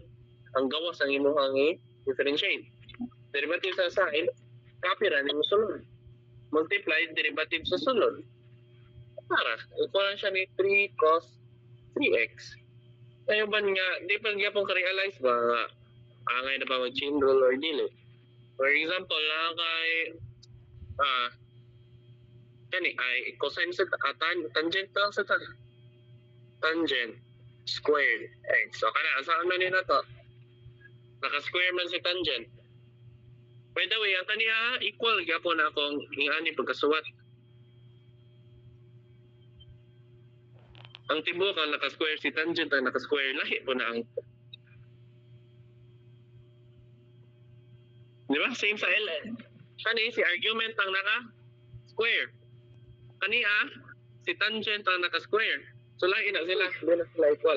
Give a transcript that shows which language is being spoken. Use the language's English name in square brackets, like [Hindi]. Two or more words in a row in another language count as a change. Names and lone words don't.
[Cebuano] Ang gawas ang imong differentiate. Derivative sa sine, copy ra nimo sulod. Multiply derivative sa sulod. Para equal siya ni 3 cos 3x. Tayo ba nga, di pa gyapon ka-realize ba nga angay na ba mag- [English] chain rule [Cebuano] or dili? [English] For example, [Cebuano] lang kay kani ay cosine sa tangent lang sa [English] tangent squared x. [Cebuano] So kana saan man na to? Naka-square man si tangent. [English] By the way, [Cebuano] ang kaniya equal gyapon na akong ingani pagkasuwat. Ang tibuok ang naka-square si tangent ang naka-square lahi po na ang. Di ba? Same sa LN. Kani si argument ang naka-square. Kaniya si tangent ang naka-square. So lahi na sila, di na sila equal.